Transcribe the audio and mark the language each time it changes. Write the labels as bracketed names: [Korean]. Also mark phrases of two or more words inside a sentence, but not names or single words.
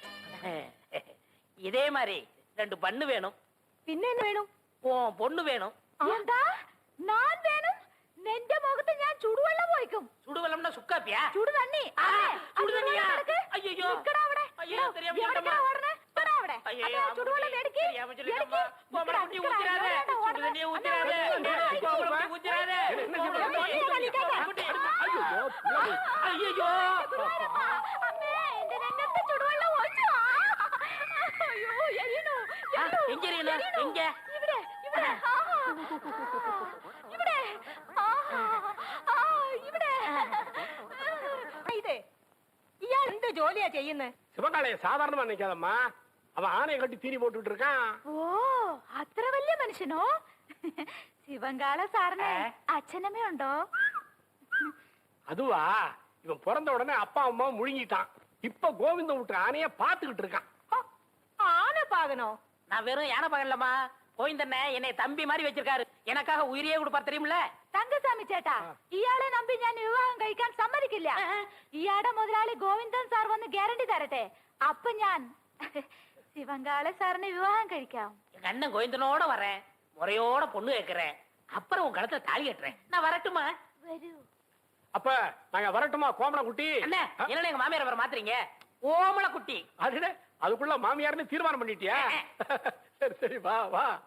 [Tamil] இதே மாதிரி 2 பண்ணு வேணும். பின்ன என்ன வேணும்? உன் பொண்ணு வேணும். [Malayalam] എന്താ ഞാൻ വേണം? നിന്റെ മുഖത്ത് ഞാൻ ചുടുവെള്ളം ഒഴിക്കും. [Tamil] சுடுவெல்லம்னா சுக்காப்பியா? [Malayalam] ചുടുതണ്ണി. [Tamil] சுடுதண்ணியா? ஐயோ. ஐயோ, தெரியாம சொல்லிட்டேம்மா. ஐயோ, [Malayalam] ചുടുവെള്ളം എടുക്ക്. [Tamil] தெரியாம சொல்லிட்டேம்மா. கோமர குட்டி ஊத்திராத. சுடுதண்ணியை ஊத்திராத. கோமர குட்டி ஊத்திராத. ஐயோ. [Malayalam] അമ്മേ, എന്റെ രംഗത്ത് ചുടുവെള്ളം ഒഴിച്ചു. അയ്യോ, എരിയണു. [Tamil] எங்க எறியணும்? எங்க? [Malayalam] ഇവിടെ ഇവിടെ ഇവിടെ ഇവിടെ ഇത് ഇയാൾ എന്ത് ജോലിയാ ചെയ്യുന്നത്? [Tamil] சிவகாலைய சாதாரணமா நினைக்காதம்மா. அவன் ஆணையை கட்டி தீனி போட்டுட்டு இருக்கான். [Malayalam] ഓ, അത്ര വലിയ മനുഷ്യനോ? ശിവങ്കാള സാറിന് അച്ഛനമ്മ ഉണ്ടോ? [Tamil] அதுவா, இவன் பிறந்த உடனே அப்பா அம்மா முழுங்கிட்டான். இப்ப கோவிந்தம் விட்டு ஆணைய பாத்துக்கிட்டு இருக்கான். [Malayalam] ആന പാകനോ? [Tamil] நான் வெறும் யானை பகல்லம்மா. கோவிந்தண்ணே என்னை தம்பி மாதிரி வச்சிருக்காரு. எனக்காக உயிரியே கொடுப்பார் தெரியுமில்ல? [Malayalam] തങ്കസ്വാമി ചേട്ടാ, ഇയാളെ നമ്പി ഞാൻ വിവാഹം കഴിക്കാൻ സമ്മതിക്കില്ല. ഇയാളുടെ മുതലാളി ഗോവിന്ദൻ സാർ വന്ന് ഗ്യാരണ്ടി തരട്ടെ, അപ്പൊ ഞാൻ ശിവങ്കാള സാറിനെ വിവാഹം കഴിക്കാം. [Tamil] எங்க அண்ணன் கோவிந்தனோட வரேன், முறையோட பொண்ணு கேட்கிறேன், அப்புறம் உன் கழுத்துல தாலி கட்டுறேன். நான் வரட்டுமா? [Malayalam] വരൂ. [Tamil] அப்ப நாங்க வரட்டுமா கோமல குட்டி? அண்ணே, என்ன எங்க மாமியார் வர மாத்துறீங்க? ஓமல குட்டி. அதுக்குள்ள மாமியார்னு தீர்மானம் பண்ணிட்டியா? சரி சரி, வா வா.